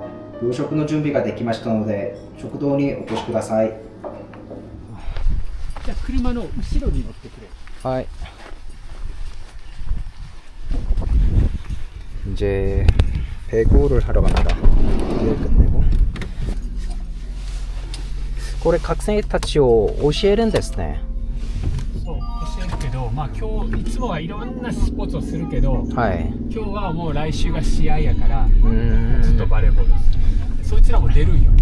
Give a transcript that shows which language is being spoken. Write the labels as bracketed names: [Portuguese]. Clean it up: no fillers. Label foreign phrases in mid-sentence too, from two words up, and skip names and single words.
[Japanese] 夕食の準備ができましたので食堂にお越しください。じゃあ車の後ろに乗ってくれ。 하이. [Korean] 이제 배구를 하러 갑니다. 일 끝내고. [Japanese] これ学生たちを教えるんですね。そう教えるけど、まあ今日いつもはいろんなスポーツをするけど、はい。今日はもう来週が試合やからうんずっとバレーボールです。そいつらも出るんよ。